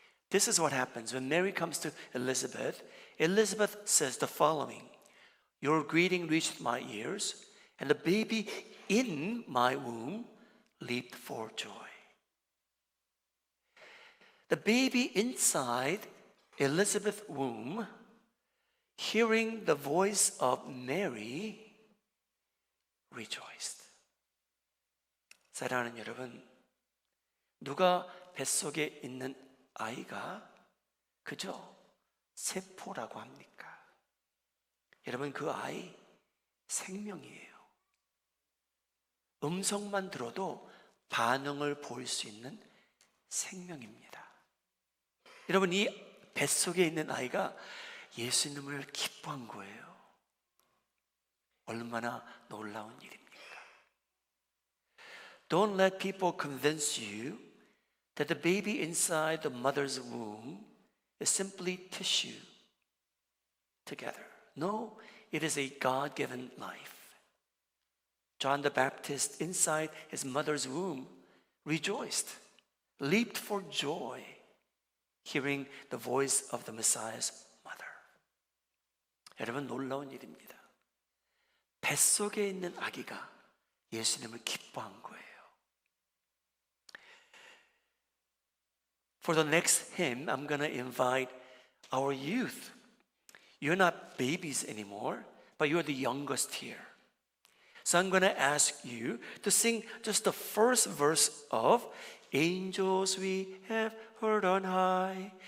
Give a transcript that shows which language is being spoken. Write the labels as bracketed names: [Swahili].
[English] This is what happens when Mary comes to Elizabeth. Elizabeth says the following: your greeting reached my ears, and the baby in my womb leaped for joy. The baby inside Elizabeth's womb, hearing the voice of Mary, rejoiced. [Korean] 사랑하는 여러분, 누가 뱃속에 있는 아이가 그저 세포라고 합니까? 여러분, 그 아이 생명이에요. 음성만 들어도 반응을 보일 수 있는 생명입니다. 여러분, 이 뱃속에 있는 아이가 예수님을 기뻐한 거예요. 얼마나 놀라운 일입니까? [English] Don't let people convince you that the baby inside the mother's womb is simply tissue together. No, it is a God-given life. John the Baptist inside his mother's womb rejoiced, leaped for joy, hearing the voice of the Messiah's mother. [Korean] 여러분, 놀라운 일입니다. 뱃속에 있는 아기가 예수님을 기뻐한 거예요. [English] For the next hymn, I'm going to invite our youth. You're not babies anymore, but you're the youngest here. So I'm going to ask you to sing just the first verse of Angels We Have Heard on High.